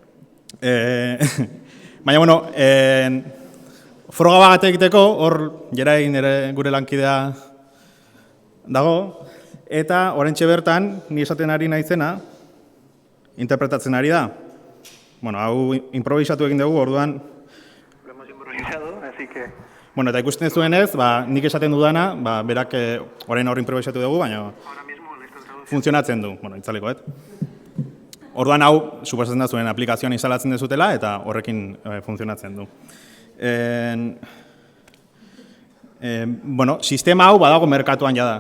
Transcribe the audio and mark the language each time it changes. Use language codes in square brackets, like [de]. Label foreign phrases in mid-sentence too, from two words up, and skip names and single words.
[eu] Baina, bueno, froga bat egiteko, hor Jerain gure lankidea dago, eta oraintxe bertan, ni esaten ari naizena, interpretatzen ari da. Bueno, hau improvisatu egin dugu, orduan... [es] Lo hemos improvisado, así que... [eu] Bueno, eta ikusten zuenez, nik esaten dudana, berak orain hor improvisatu dugu, baina funtzionatzen du, bueno, itzaleko, Orduan hau, suposatzen da zuen aplikazioan instalatzen dezutela, eta horrekin funtzionatzen du. Bueno, sistema hau badago merkatuan jada.